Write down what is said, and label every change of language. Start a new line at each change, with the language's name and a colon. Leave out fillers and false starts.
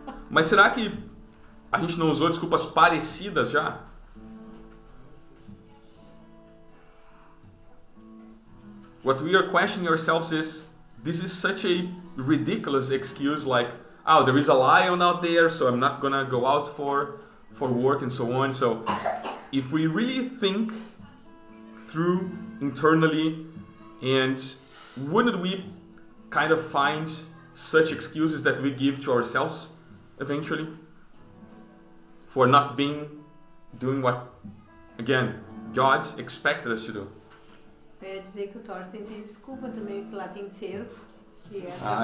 Portuguese: Mas será que a gente não usou desculpas parecidas já?
English: What we are questioning ourselves is, this is such a ridiculous excuse, like, there is a lion out there, so I'm not gonna go out for work and so on. So if we really think through internally, and wouldn't we kind of find such excuses that we give to ourselves eventually for not doing what, again, God expected us to do?
Portuguese: Eu ia dizer que o Thorsten tem desculpa também, porque lá tem cervo, que é